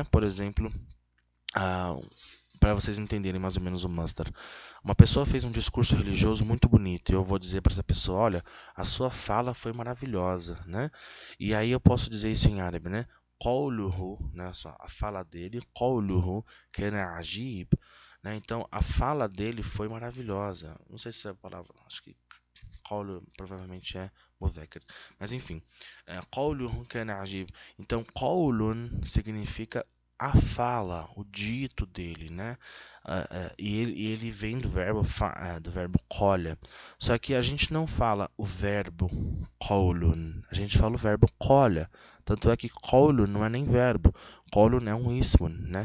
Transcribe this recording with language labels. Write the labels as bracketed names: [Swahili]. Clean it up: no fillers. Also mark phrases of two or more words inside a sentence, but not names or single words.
[Portuguese] Por exemplo, para vocês entenderem mais ou menos o masdar. Uma pessoa fez um discurso religioso muito bonito e eu vou dizer para essa pessoa, olha, a sua fala foi maravilhosa, né? E aí eu posso dizer isso em árabe, né? قوله, né? A fala dele, [Arabic] قوله كان عجيب, [Portuguese] né? Então a fala dele foi maravilhosa. Não sei se é a palavra, acho que قول provavelmente é مذكر, mas enfim, [Arabic] قوله كان عجيب. [Portuguese] Então قول significa a fala, o dito dele, né? E ele vem do verbo qala. Só que a gente não fala o verbo qawlun, a gente fala o verbo qala. Tanto é que qawlun não é nem verbo, qawlun é um ismun, né?